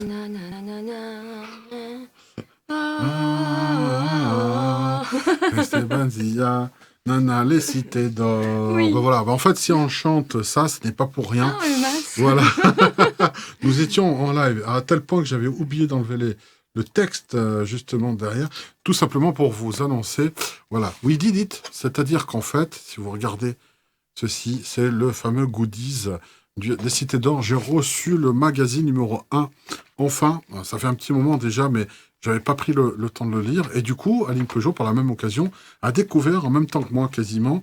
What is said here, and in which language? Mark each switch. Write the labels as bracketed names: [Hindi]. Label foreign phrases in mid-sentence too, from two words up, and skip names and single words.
[French] Na, na, na, na, na. Ah, Ah. Esteban Zia, Nana, les cités d'or. Ben Oui. voilà, ben en fait, si on chante ça, ce n'est pas pour rien. Ah, mais mince. Voilà. Nous étions en live à tel point que j'avais oublié d'enlever le texte justement derrière, tout simplement pour vous annoncer, voilà, [English] we did it, [French] c'est-à-dire qu'en fait, si vous regardez ceci, c'est le fameux goodies des Cités d'Or. J'ai reçu le magazine numéro 1. Enfin, ça fait un petit moment déjà, mais j'avais pas pris le temps de le lire. Et du coup, Aline Peugeot, par la même occasion, a découvert en même temps que moi quasiment.